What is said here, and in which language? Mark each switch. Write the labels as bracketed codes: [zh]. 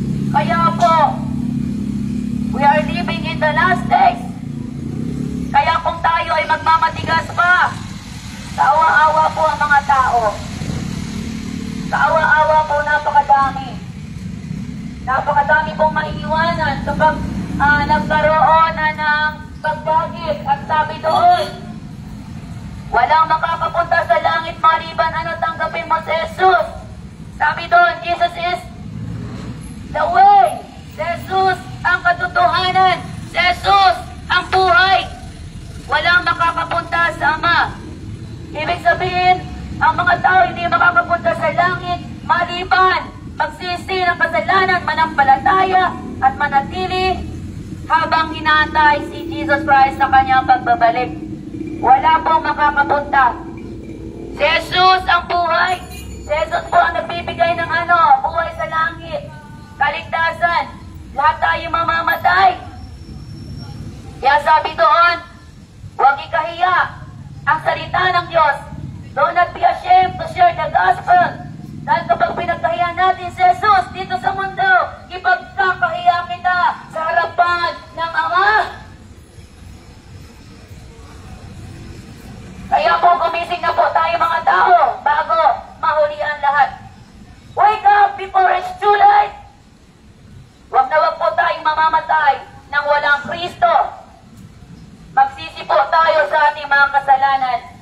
[tl] Kaya po, [en] we are living in the last days. [tl] Kaya kung tayo ay magmamatigas pa, kaawa-awa po ang mga tao. Kaawa-awa po, napakadami. Napakadami pong maiiwanan kapag nagkaroon na ng pagdagit. At sabi doon, walang makakapunta sa langit maliban ano tanggapin mo si Jesus. Sabi doon, [en] Jesus is the way. [tl] Si Jesus ang katotohanan. Si Jesus ang buhay. Walang makakapunta sa Ama. Ibig sabihin, ang mga tao hindi makakapunta sa langit maliban magsisi ng kasalanan, manampalataya at manatili habang hinaantay si Jesus Christ sa kanyang pagbabalik. Wala pong makakapunta. Si Jesus ang buhay. Si Jesus po ang nagbibigay ng buhay sa langit. Kaligtasan. Lahat tayo mamamatay. Kaya sabi doon, huwag ikahiya ang salita ng Diyos. [en] Do not be ashamed to share the gospel. [tl] Dahil kapag pinagkahiya natin si Jesus dito sa mundo, ipagkakahiya kita sa harapan ng Ama. Kaya po gumising na po tayo mga tao bago mahuli ang lahat. [en] Wake up before it's too late. [tl] Huwag na huwag po tayong mamamatay nang walang Kristo. Magsisi po tayo sa ating mga kasalanan.